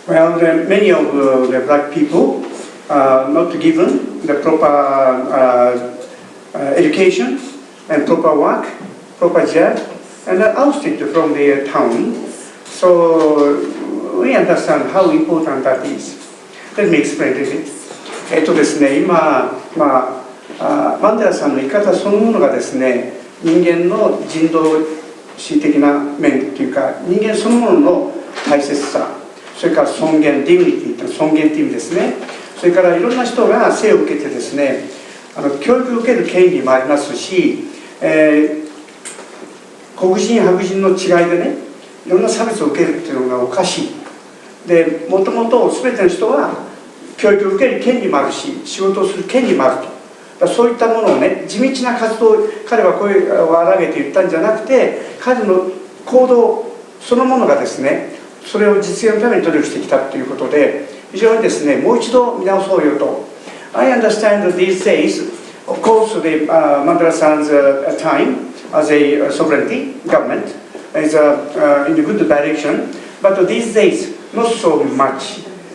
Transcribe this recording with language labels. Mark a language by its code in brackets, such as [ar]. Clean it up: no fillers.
[en] Well, many of the black people not given the proper education and proper work, proper job, and ousted from their town. So we understand how important that is. Let me explain a little bit. [ja] ですね、今、マンデラさんの生き方そのものがですね、人間の人道史的な面というか、人間そのものの大切さ、それから尊厳、ディグニティという尊厳という意味ですね。それからいろんな人が生を受けてですね、教育を受ける権利もありますし、黒人、白人の違いでね、いろんな差別を受けるっていうのがおかしい。で、もともと全ての人は教育を受ける権利もあるし、仕事をする権利もあると。そういったものをね、地道な活動を彼は声を荒げて言ったんじゃなくて、彼の行動そのものがですね、それを実現のために努力してきたということで、非常にですね、もう一度見直そうよと。 [en] I understand that these days, of course, the Mandela-san's time as a sovereignty government is in the good direction, but these days, not so much.